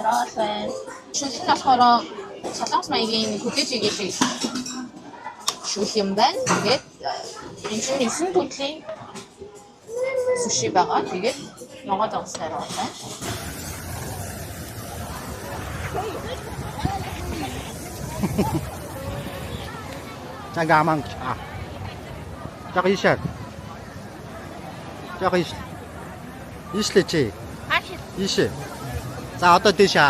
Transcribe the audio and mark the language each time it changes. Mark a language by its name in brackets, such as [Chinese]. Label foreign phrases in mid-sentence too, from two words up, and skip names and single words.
[Mongolian] байна. Шүлэг нь болохоор солонгос маягийн хөдөөж игээ шиг шүлэг юм байна. Тэгээд энэ чинь 9 төрлийн суши байгаа. Тэгээд ногоо дагсаар байна. [Korean] 잠깐만. 아. 저거 있어. 저거 있어. 있을지. 있어. 자, 어떤 뜻이야?